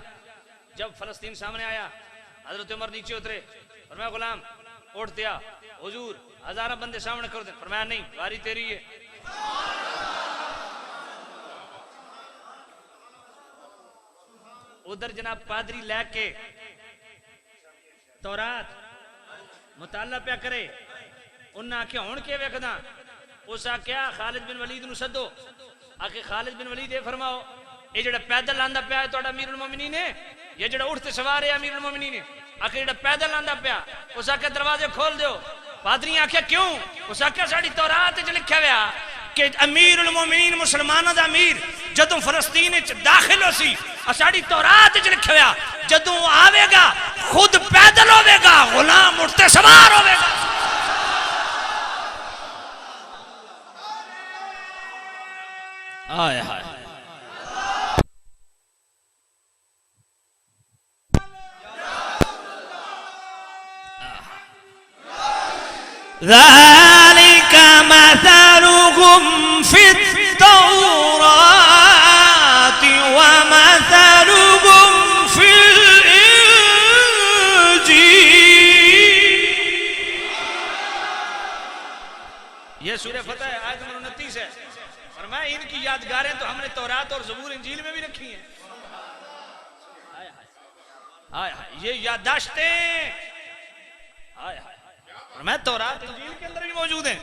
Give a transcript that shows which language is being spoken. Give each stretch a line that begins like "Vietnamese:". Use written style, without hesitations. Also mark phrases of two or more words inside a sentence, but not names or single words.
Punjabi: جب فلسطین سامنے آیا حضرت عمر نیچے اترے, فرمایا غلام اٹھ دیا, حضور ہزارہ بندے سامنے کر دیں. فرمایا نہیں, باری تیری ہے. ادھر جناب پادری لے کے تورات مطالعہ پہ کرے, انہاں آکھیا ہون کے ویکھدا, اس آکھیا خالد بن ولید نو سدو. آکھے خالد بن ولید یہ فرماؤ یہ جڑا پیدل آندا پیا ہے تہاڈا امیر المومنین ہے, یہ جڑا اٹھ تے سوار ہے امیر المومنین ہے؟ آکھے جڑا پیدل آندا پیا. اس آکھیا دروازے کھول دیو. پادری آکھیا کیوں؟ اس آکھیا ساڈی تورات وچ لکھیا ہوا کہ امیر المومنین مسلماناں دا امیر جدوں فلسطین وچ داخل ہو سی, ساڈی تورات وچ لکھیا ہوا جدوں آوے گا خود پیدل ہوے گا, غلام اٹھ تے سوار ہوے گا. آئے ہائے
Arabic: ذلك مثلهم في التوراة ومثلهم في الإنجيل.
Urdu: یہ سورہ فتح ہے, آیت نمبر 29 ہے. فرمایا ان کی یادگاریں تو ہم نے تورات اور زبور انجیل میں بھی رکھی ہیں. یہ یادداشتیں میں تورات انجیل کے اندر بھی موجود ہیں.